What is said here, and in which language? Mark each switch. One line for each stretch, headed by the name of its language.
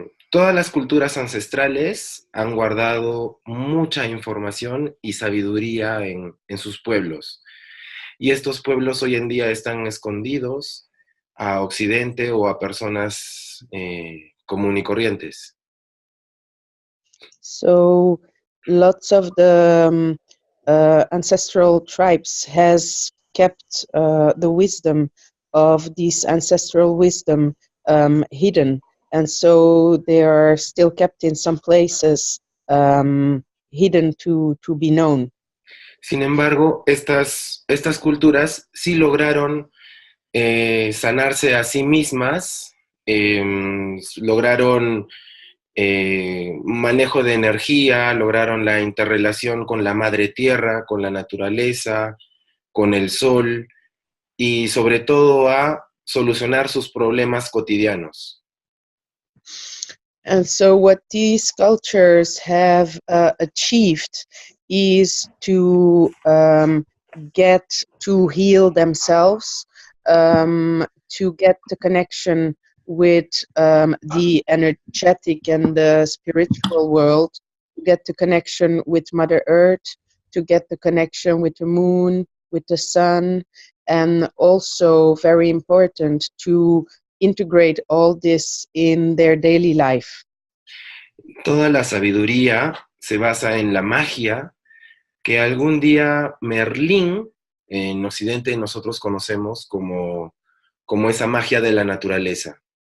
Spanish: Todas las culturas ancestrales han guardado mucha información y sabiduría en sus pueblos. Y estos pueblos hoy en día están escondidos a Occidente o a personas común y corrientes.
English: So lots of the ancestral tribes has kept the wisdom of this ancestral wisdom hidden, and so they are still kept in some places hidden to be known.
Spanish: Sin embargo, estas culturas sí lograron sanarse a sí mismas, lograron manejo de energía, lograron la interrelación con la madre tierra, con la naturaleza, con el sol y sobre todo a solucionar sus problemas cotidianos.
English: And so what these cultures have achieved is to get to heal themselves, to get the connection with the energetic and the spiritual world, to get the connection with Mother Earth, to get the connection with the moon, with the sun, and also very important to integrate all this in their daily life.
Spanish: Toda la sabiduría se basa en la magia que algún día Merlín, en Occidente nosotros conocemos como esa magia de la naturaleza.